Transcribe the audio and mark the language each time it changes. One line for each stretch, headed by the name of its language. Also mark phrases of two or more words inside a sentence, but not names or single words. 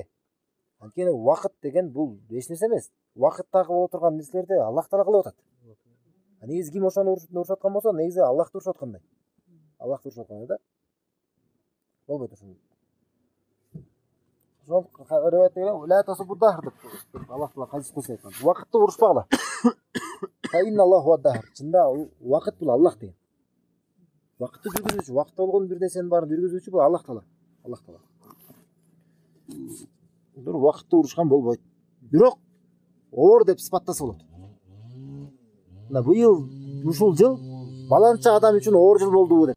Kyrgyz: Анткени вакыт деген бул эч нерсе эмес. Вакыттагы боло турган нерселерди Аллах таала кылып атат. Негизи ким ошону урушуп аткан болсо, негизи Аллах урушуп аткандай. Аллах урушуп аткандай да. Болбойт ошону. Ошол риwayatте
Arabic: لا تسبوا الدهر
Kyrgyz: деп Аллах таала хадис кылып айткан. Вакытты урушпагыла.
Arabic: إن الله الدهر.
Kyrgyz: Чында вакыт бул Аллах деген. Вакытты жүргүзүүчү, вакытта болгон бир нерсенин баарын жүргүзүүчү бул Аллах таала. Бир вакытты урушкан болбойт. Бирок оор деп сыпаттаса болот. Мына быйыл ушул жыл баланча адам үчүн оор жыл болдубу деп.